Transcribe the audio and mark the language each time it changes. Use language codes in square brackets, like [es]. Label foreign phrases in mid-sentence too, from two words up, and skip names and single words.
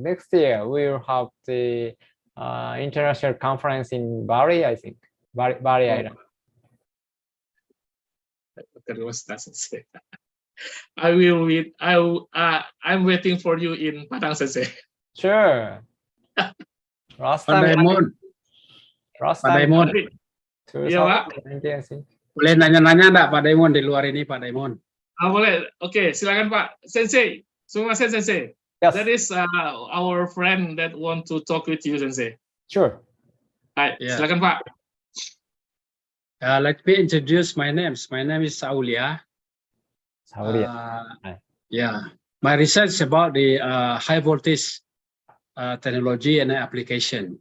[en] Next year, we will have the international conference in Bali, I think. Bali Island. I will wait. I'm waiting for you in Padang, Sensei. Sure. Last Pak time. Daimon. [id] Iya, Pak. Boleh nanya-nanya enggak Pak Daimon di luar ini, Pak Daimon? Boleh. Oke, silakan Pak. Sensei. [ja] すみません、先生. [en] Yes. That is our friend that want to talk with you, Sensei. Sure. [id] Hai, [en] Yeah. [id] silakan Pak. [en] Let me introduce my name. My name is Aulia. Yeah, my research is about the high voltage technology and application.